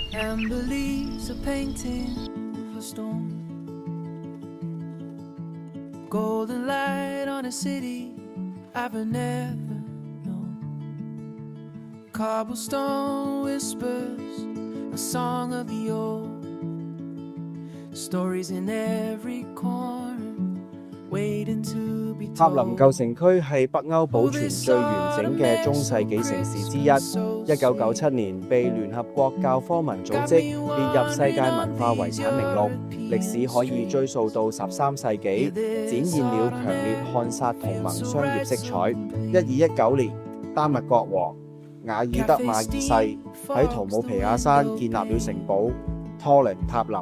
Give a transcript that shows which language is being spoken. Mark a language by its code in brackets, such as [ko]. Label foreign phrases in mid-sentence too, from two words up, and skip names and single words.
[en] Amber leaves are painting for storm. Golden light on a city I've never known. Cobblestone whispers a song of the old. Stories in every corner waiting to be 塔林 told. [yue] 舊城區係北歐保存最完整嘅中世紀城市之一。1997年被聯合國教科文組織列入世界文化遺產名錄，歷史可以追溯到13世紀，展現了強烈漢薩同盟商業色彩。1219年，丹麥國王瓦爾德馬二世喺圖姆皮亞山建立了城堡托靈塔林。